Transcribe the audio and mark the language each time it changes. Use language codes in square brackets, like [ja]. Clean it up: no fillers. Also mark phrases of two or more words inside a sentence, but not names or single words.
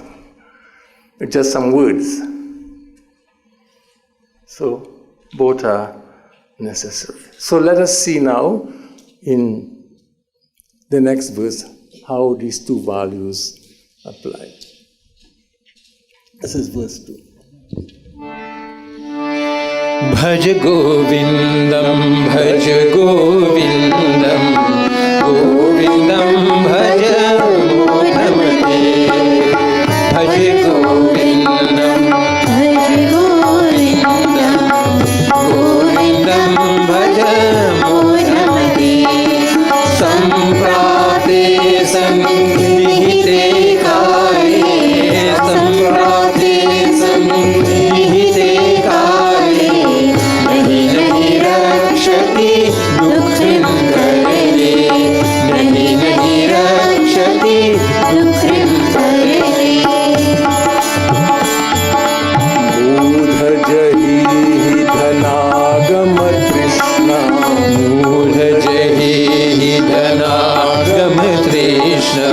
[en] It's just some words. So Both are necessary. So let us see now in the next verse how these two values apply. This is verse 2. [sa] भजगोविन्दं भजगोविन्दं गोविन्दं भज मूढमते. भजगोविन्दं भजगोविन्दं गोविन्दं भज मूढमते. सम्प्राप्ते सन्निहिते काले सम्प्राप्ते सन्निहिते काले नहि नहि रक्षति डुकृञ् करणे नहि नहि रक्षति डुकृञ् करणे. मूढ जहीहि धनागम तृष्णाम्, मूढ जहीहि धनागम तृष्णाम्,